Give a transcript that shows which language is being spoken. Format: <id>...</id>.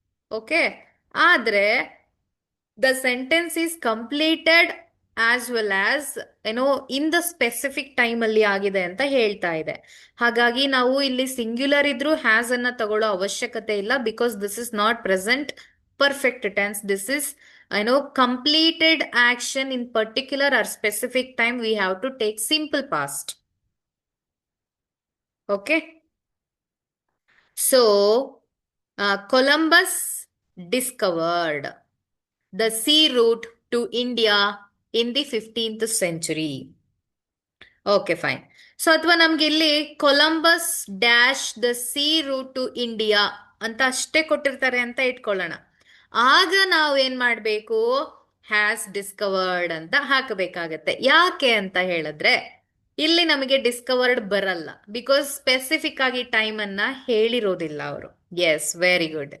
<en>okay, ಆದ್ರೆ the sentence is completed as well as ಏನೋ in the specific time</en> <kn>ಅಲ್ಲಿ ಆಗಿದೆ ಅಂತ ಹೇಳ್ತಾ ಇದೆ. ಹಾಗಾಗಿ ನಾವು ಇಲ್ಲಿ ಸಿಂಗ್ಯುಲರ್ ಇದ್ರೂ ಹ್ಯಾಸ್ ಅನ್ನ ತಗೊಳ್ಳೋ ಅವಶ್ಯಕತೆ ಇಲ್ಲ,</kn> <en>Because this is not present perfect tense, this is completed action in particular or specific time, we have to take simple past. Okay. So, Columbus discovered the sea route to India in the 15th century. Okay fine.</en> <kn>So ಅಥವಾ ನಮ್ಗೆ ಇಲ್ಲಿ Columbus</kn> <en>dash the sea route to India</en> <kn>ಅಂತ ಅಷ್ಟೇ ಕೊಟ್ಟಿರ್ತಾರೆ ಅಂತ ಇಟ್ಕೊಳ್ಳೋಣ. ಆಗ ನಾವು ಏನ್ ಮಾಡಬೇಕು,</kn> <en>has discovered</en> <kn>ಅಂತ ಹಾಕಬೇಕಾಗತ್ತೆ. ಯಾಕೆ ಅಂತ ಹೇಳಿದ್ರೆ ಇಲ್ಲಿ ನಮಗೆ ಡಿಸ್ಕವರ್ಡ್ ಬರಲ್ಲ, ಬಿಕಾಸ್ ಸ್ಪೆಸಿಫಿಕ್ ಆಗಿ ಟೈಮ್ ಅನ್ನ ಹೇಳಿರೋದಿಲ್ಲ ಅವರು.</kn> <en>Yes, very good.</en>